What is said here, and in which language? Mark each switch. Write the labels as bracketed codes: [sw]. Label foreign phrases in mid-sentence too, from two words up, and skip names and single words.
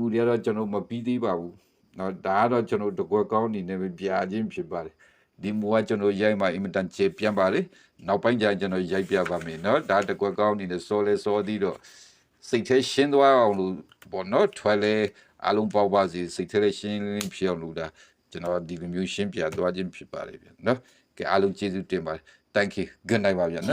[my] တွေကတော့ကျွန်တော်မပြီးသေးပါဘူးနော်ဒါကတော့ကျွန်တော်တကွက်ကောင်းအနေနဲ့ပြခြင်းဖြစ်ပါတယ်ဒီမူကကျွန်တော်ရိုက်မှအင်မတန်ကျေပြန်ပါလေနောက်ပိုင်းကျရင်ကျွန်တော်ရိုက်ပြပါမယ်နော်ဒါတကွက်ကောင်းအနေနဲ့စောလဲစောသေးတော့စိတ်ထဲရှင်းသွားအောင်လို့ပေါ့နော်ထွဲလဲအလုံးပေါပါစီစိတ်ထဲရှင်းဖြစ်အောင်လို့ဒါကျွန်တော်ဒီလိုမျိုးရှင်းပြသွားခြင်းဖြစ်ပါတယ်ဗျနော်ကဲအားလုံးကျေးဇူးတင်ပါတယ် [en] thank you good night [my] ပါဗျနော်